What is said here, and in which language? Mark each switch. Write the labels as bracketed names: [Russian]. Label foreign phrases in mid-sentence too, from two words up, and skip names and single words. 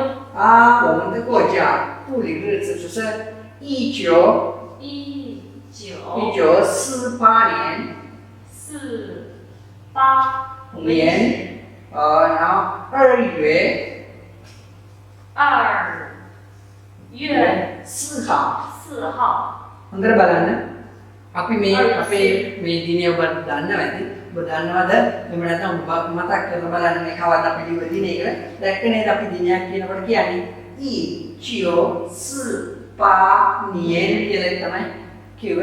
[Chinese] 我们的国家独立日子就是1948年。然后2月4 号。 [Sinhala] හොඳට බලන්න. අපි මේ අපේ මේ දිනේ ඔබ දන්නවද? ඔබ දන්නවද? එහෙම නැත්නම් ඔබ මතක් කරලා බලන්න මේ කවද අපි ලියුව දිනේ කියලා. දැක්ක නේද අපි දිනයක් කියනකොට කියන්නේ 1948年 කියලා තමයි කිව්වේ.